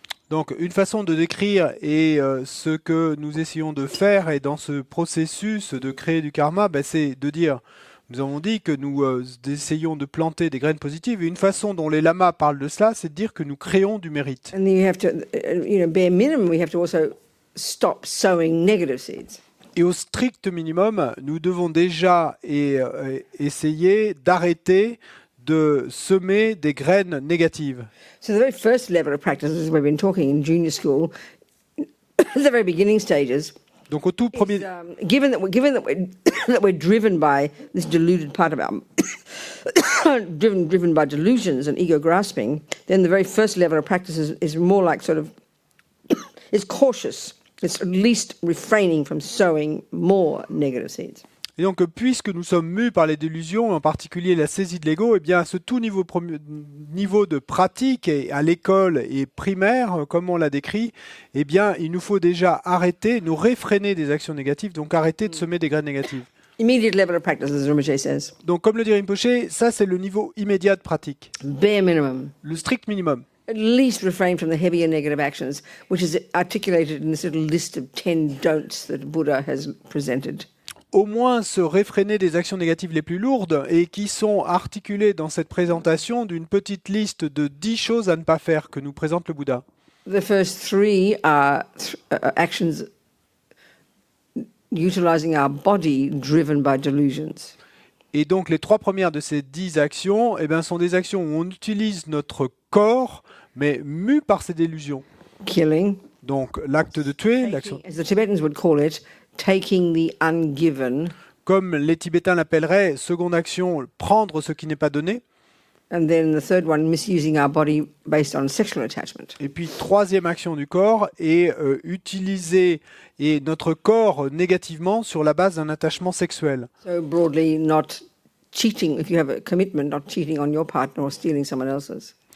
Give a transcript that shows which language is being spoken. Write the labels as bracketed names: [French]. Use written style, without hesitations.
[French] Donc, une façon de décrire et ce que nous essayons de faire et dans ce processus de créer du karma, ben, c'est de dire, nous avons dit que nous essayons de planter des graines positives, et une façon dont les lamas parlent de cela, c'est de dire que nous créons du mérite. [English] And then you have to, bare minimum, we have to also stop sowing negative seeds. [French] Et au strict minimum, nous devons déjà essayer d'arrêter de semer des graines négatives. [English] So the very first level of practice, as we've been talking in junior school, the very beginning stages, [French] Donc au tout premier, [English] is, given that we're driven by this deluded part of our driven by delusions and ego grasping, then the very first level of practice is more like sort of is cautious. It's at least refraining from sowing more negative seeds. [French] et donc puisque nous sommes mus par les délusions, en particulier la saisie de l'ego, eh bien à ce tout niveau de pratique et à l'école et primaire, comme on l'a décrit, eh bien il nous faut déjà arrêter, nous réfréner des actions négatives, donc arrêter de semer des graines négatives. [English] Immediate level of practice, as Rinpoche says. [French] Donc comme le dit Rinpoché, ça c'est le niveau immédiat de pratique, [English] Bare minimum. [French] le strict minimum. [English] At least refrain from the heavier negative actions, which is articulated in this little list of 10 don'ts that Buddha has presented. [French] Au moins se réfréner des actions négatives les plus lourdes et qui sont articulées dans cette présentation d'une petite liste de 10 choses à ne pas faire que nous présente le Bouddha. [English] The first 3 are actions utilizing our body driven by delusions. [French] Et donc les 3 premières de ces 10 actions eh bien, sont des actions où on utilise notre corps mais mu par ces délusions. [English] Killing, [French] Donc l'acte de tuer, l'action, [English] as the Tibetans would call it, taking the ungiven, [French] comme les Tibétains l'appelleraient, seconde action, prendre ce qui n'est pas donné. [English] and then the third one, misusing our body based on sexual attachment. [French] Et puis troisième action du corps est utiliser notre corps négativement sur la base d'un attachement sexuel. [English] So broadly, not cheating, if you have a commitment, not cheating on your partner or stealing someone else's.